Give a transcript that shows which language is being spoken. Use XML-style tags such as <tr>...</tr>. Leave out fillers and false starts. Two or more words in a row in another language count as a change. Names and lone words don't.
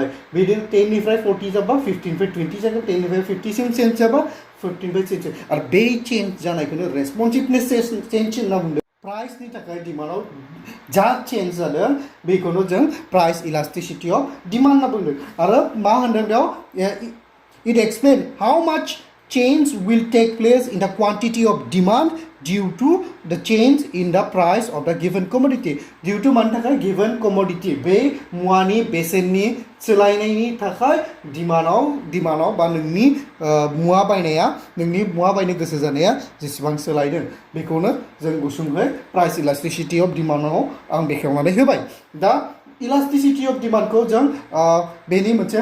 <brx>बिदिनो 10 निफ्राय 40 जाबा 15 निफ्राय 20 जागोन 10 निफ्राय 50 सिम चेन्ज जाबा 15 निफ्राय चेन्ज आरो बे चेन्ज जानायखौनो</brx> <en>responsiveness change</en> <brx>होनना बुंदों प्राइसनि थाखाय डिमान्डआव जा चेन्ज जादों बेखौनो जों</brx> <en>price elasticity of demand</en> <brx>होनना बुंदों आरो मा होनदों बेयाव it</brx> <en>explains how much change will take place in the quantity of demand due to</en> <brx>the change in the price of the</brx> <en>given commodity</en> <brx>due to मानि थाखाय given commodity बे मुवानि बेसेननि सोलायनायनि थाखाय डिमान्डआव बा नोंनि मुवा बायनो गोसो जानाया जेसेबां सोलायदों बेखौनो जों गुसुङै</brx> <en>price elasticity of demandआव</en> <brx>आं बेखेवनानै होबाय दा</brx> <en>elasticity of demandखौ</en> <brx>जों बेनि</brx>